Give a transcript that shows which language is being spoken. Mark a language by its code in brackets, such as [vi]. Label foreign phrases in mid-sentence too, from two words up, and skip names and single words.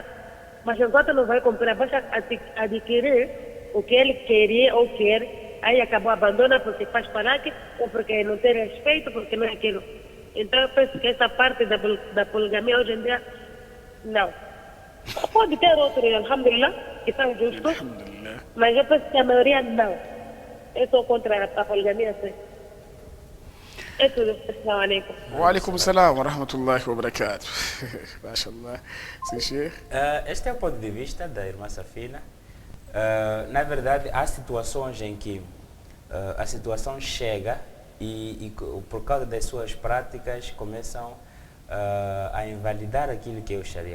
[pt] Mas enquanto não vai comprar, vai adquirir o que ele queria ou quer, aí acabou abandonando porque faz palanque, ou porque não tem respeito, porque não é aquilo. Então eu penso que essa parte da poligamia hoje em dia, não. Pode ter outros, alhamdulillah, que são justos, mas eu penso que a maioria não. Eu sou contra a poligamia, sim. É tudo. [ar] السلام عليكم. وعليكم السلام ورحمة الله وبركاته. Mashallah. [pt] Sim, Sheikh. Este é o ponto de vista da irmã Safina. Na verdade, há situações em que a situação chega e por causa das suas práticas começam a invalidar aquilo que é o Sharia.